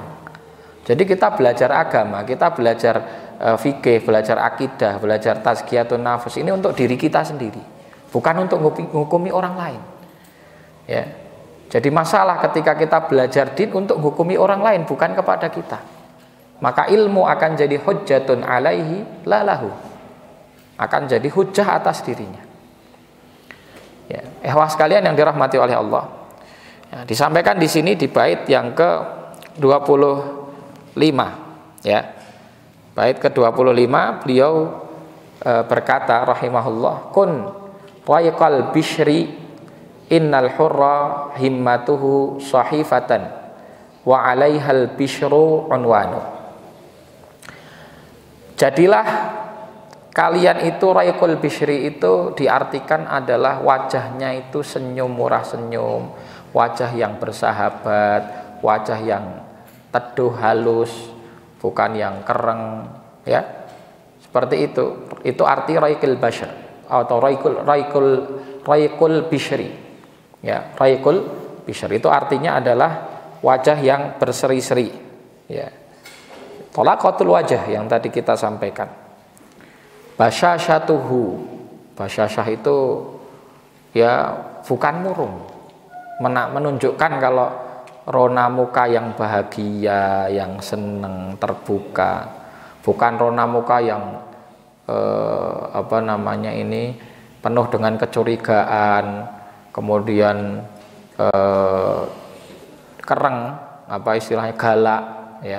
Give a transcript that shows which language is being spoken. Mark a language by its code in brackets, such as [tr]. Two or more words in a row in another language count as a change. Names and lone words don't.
[id] Jadi kita belajar agama, kita belajar fikih, belajar akidah, belajar [ar] تزكية النفس [id] ini untuk diri kita sendiri, bukan untuk menghukumi orang lain. Ya, jadi masalah ketika kita belajar din untuk menghukumi orang lain, bukan kepada kita. Maka ilmu akan jadi [ar] حجة عليه لا له, [id] akan jadi hujjah atas dirinya. Ya, ikhwah sekalian yang dirahmati oleh Allah. Ya, disampaikan di sini di bait yang ke-25 ya. Bait ke-25 beliau berkata rahimahullah, [ar] كن ريّق البشر إن الحر همته صحيفة وعليه البشر عنوان. [id] Jadilah kalian itu [ar] ريّق البشر [id] itu diartikan adalah wajahnya itu senyum, murah senyum, wajah yang bersahabat, wajah yang teduh halus, bukan yang kereng, ya. Seperti itu. Itu arti [ar] ريّق البشر [id] atau [ar] ريّق البشر. [id] Ya, [ar] ريّق البشر [id] itu artinya adalah wajah yang berseri-seri, ya. Tolaqatul wajah yang tadi kita sampaikan. Basyasyatuhu, basyasyah itu ya bukan murung, menunjukkan kalau rona muka yang bahagia, yang seneng, terbuka, bukan rona muka yang penuh dengan kecurigaan, kemudian kereng, istilahnya galak, ya.